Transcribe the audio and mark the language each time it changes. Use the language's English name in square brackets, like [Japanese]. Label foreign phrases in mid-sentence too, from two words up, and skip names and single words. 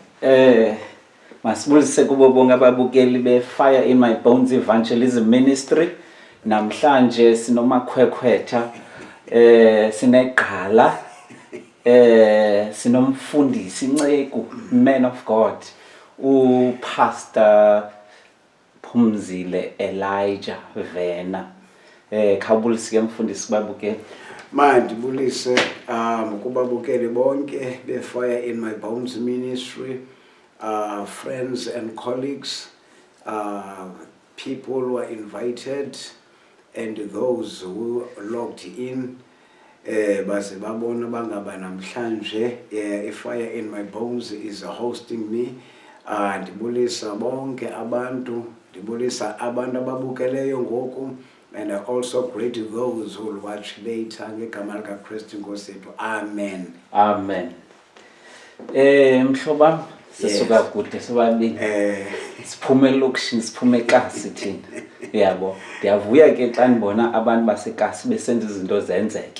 [Xhosa] Masibulise kubo bonke ababukeli be-Fire in My Bones Evangelism Ministry. Namhlanje sinomakhwekhwetha sineqhala sinomfundisi inceku, [English] man of God, [Xhosa] uPastor Phumzile Elijah Vena. Khawubulise ke mfundisi babukeli. Mandibulise kubabukeli bonke be-Fire in My Bones Ministry, [English] friends and colleagues, people who are invited and those who logged in. [Xhosa] Base babona bangaba namhlanje i-Fire in My Bones [English] is hosting me. [Xhosa] Ndibulisa bonke abantu, ndibulisa abantu ababukeleyo ngoku, [English] and I also greet those who will watch later. [Xhosa] Ngegama lika Kristu Nkosi yethu. Amen. Amen. Mhlobam sisuka kude sobabili. Siphume elokishini, siphume eKasi thina. Yabo, ndiyavuya ke xa ndibona abantu baseKasi besenza izinto zenzeke.